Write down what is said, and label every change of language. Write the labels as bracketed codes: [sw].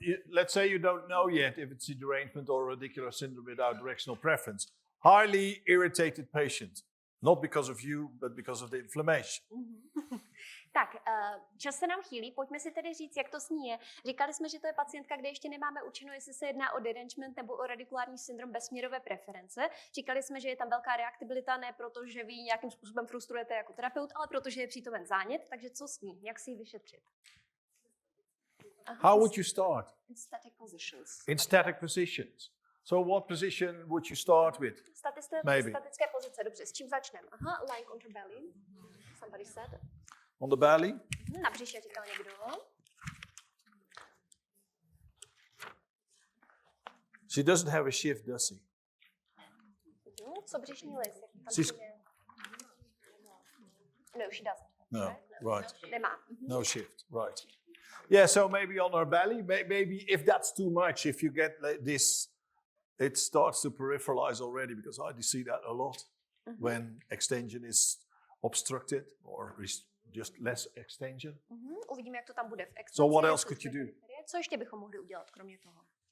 [en] Let's say you don't know yet if it's a derangement or radicular syndrome without directional preference. Highly irritated patient, not because of you, but because of the inflammation. [cs] Tak, čas se nám chýlí, pojďme si tedy říct, jak to s ní je. Říkali jsme, že to je pacientka, kde ještě nemáme určeno, jestli se jedná o derangement nebo o radikulární syndrom bez směrové preference. Říkali jsme, že je tam velká reaktibilita, ne proto, že vy nějakým způsobem frustrujete jako terapeut, ale protože je přítomen zánět, takže co s ní, jak si ji vyšetřit? [en] How would you start? In static positions. In static positions. So what position would you start with? [cs] Statické pozice, dobře, s čím začneme? [en] Lying on her belly, somebody said. On the belly? [cs] Na břiše říkal někdo. [en] She doesn't have a shift, does she? [cs] Co břišní list? [en] No, she doesn't. No, right. [cs] Nemá. [en] No shift, right. Yeah, so maybe on her belly, maybe if that's too much, if you get like this, it starts to peripheralize already, because I see that a lot when extension is obstructed or just less extension. [cs] Uvidíme, jak to tam bude v extenzi. [en] So what else could you do? [cs] Co ještě bychom mohli udělat, kromě toho?